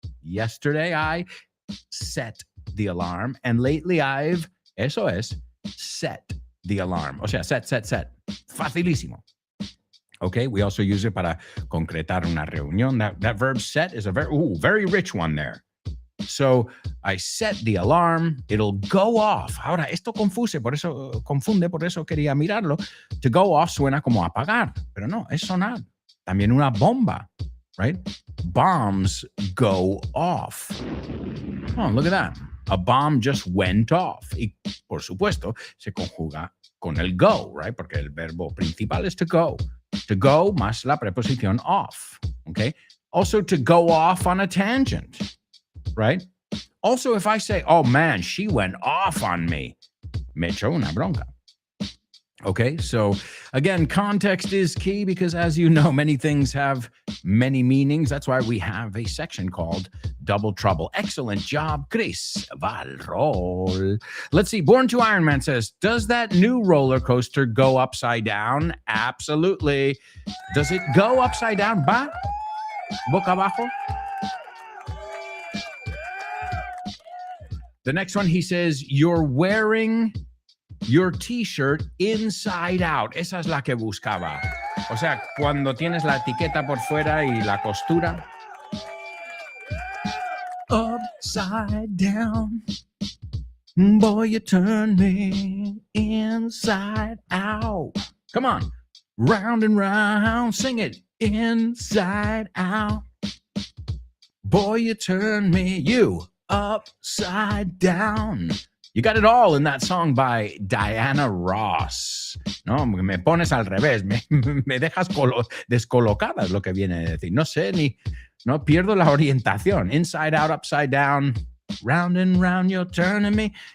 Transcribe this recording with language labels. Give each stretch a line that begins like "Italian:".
English: Yesterday I set the alarm, and lately I've,
Spanish: eso es,
English: set the alarm.
Spanish: O sea,
English: set.
Spanish: Facilísimo.
English: Okay, we also use it
Spanish: para concretar una reunión.
English: That verb set is a very rich one there. So I set the alarm, it'll go off.
Spanish: Ahora, esto confunde, por eso quería mirarlo. To go off suena como apagar, pero no, es sonar. También una bomba, right?
English: Bombs go off. Oh, look at that. A bomb just went off.
Spanish: Y, por supuesto, se conjuga con el go, right? Porque el verbo principal es to go. To go más la preposición off, okay?
English: Also, to go off on a tangent, right? Also, if I say, oh man, she went off on me,
Spanish: me echó una bronca.
English: Okay, so again, context is key because, as you know, many things have many meanings. That's why we have a section called Double Trouble. Excellent job, Chris Valrol. Let's see. Born to Iron Man says, does that new roller coaster go upside down? Absolutely. Does it go upside down?
Spanish: Va? Boca abajo?
English: The next one, he says, you're wearing your t-shirt inside out.
Spanish: Esa es la que buscaba. O sea, cuando tienes la etiqueta por fuera y la costura.
English: Upside down. Boy, you turn me inside out. Come on. Round and round. Sing it. Inside out. Boy, you turn me. You. Upside down. You got it all in that song by Diana Ross.
Spanish: No, me pones al revés, me dejas descolocada es lo que viene a decir. No sé no pierdo la orientación.
English: Inside out, upside down, round and round, you're turning me.